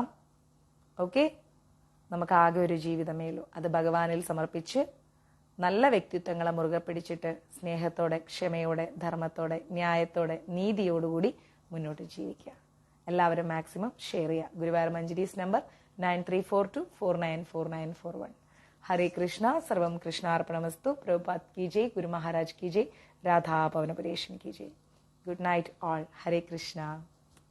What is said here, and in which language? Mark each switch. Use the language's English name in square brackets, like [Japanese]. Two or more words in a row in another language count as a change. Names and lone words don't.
[Malayalam] ഓക്കെ? നമുക്ക് ആകെ ഒരു ജീവിതമേ ഉള്ളൂ. അത് ഭഗവാനിൽ സമർപ്പിച്ച് നല്ല വ്യക്തിത്വങ്ങളെ മുറുകെ പിടിച്ചിട്ട് സ്നേഹത്തോടെ, ക്ഷമയോടെ, ധർമ്മത്തോടെ, ന്യായത്തോടെ, നീതിയോടുകൂടി മുന്നോട്ട് ജീവിക്കുക. എല്ലാവരും മാക്സിമം ഷെയർ ചെയ്യുക. ഗുരുവായൂർ മഞ്ജരീസ് നമ്പർ 9342494941. [Hindi] हरे कृष्णा. [Sanskrit] सर्वम कृष्णार्पणमस्तु. [Hindi] प्रभुपाद की जय. गुरु महाराज की जय. राधा पवन परेशन की जय. [English] good night all. [Hindi] हरे कृष्णा.